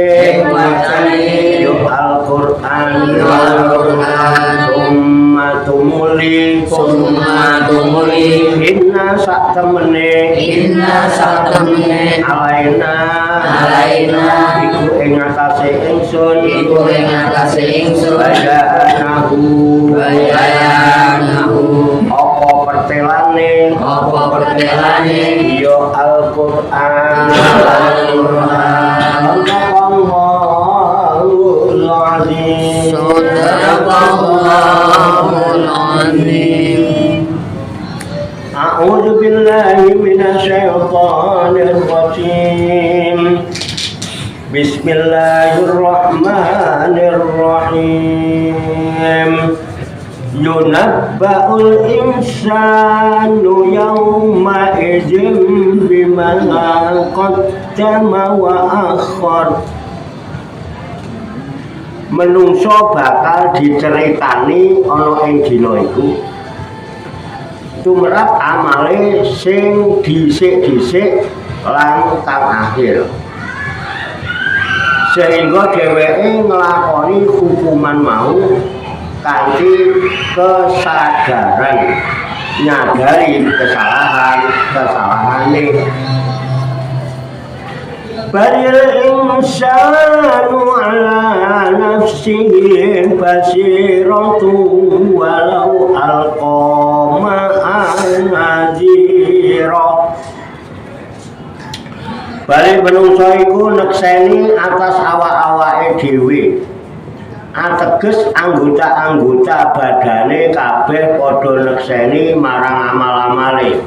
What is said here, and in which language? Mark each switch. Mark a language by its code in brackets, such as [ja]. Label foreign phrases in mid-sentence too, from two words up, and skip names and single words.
[jv] yo Al-Qur'an summa tumuli inna sak temene alaina iku ing atase ingsun bayanahu yo Al-Qur'an [ar] صدق الله العظيم. أعوذ بالله من الشيطان الرجيم. بسم الله الرحمن الرحيم. ينبأ الإنسان يومئذ بما قدم وأخر. [jv] Menungso bakal diceritani ana ing dina iku tumrap amale sing dhisik-dhisik lan kang akhir, sehingga dheweke nglakoni hukuman mau kanthi kesadaran nyadari kesalahan-kesalahane. [ar] بل الإنسان على نفسه بصيرة ولو ألقى معاذيره. [jv] Bali menungso iku nekseni atas awak-awake dhewe, ateges anggota-anggota badane kabeh padha nekseni marang amal-amale.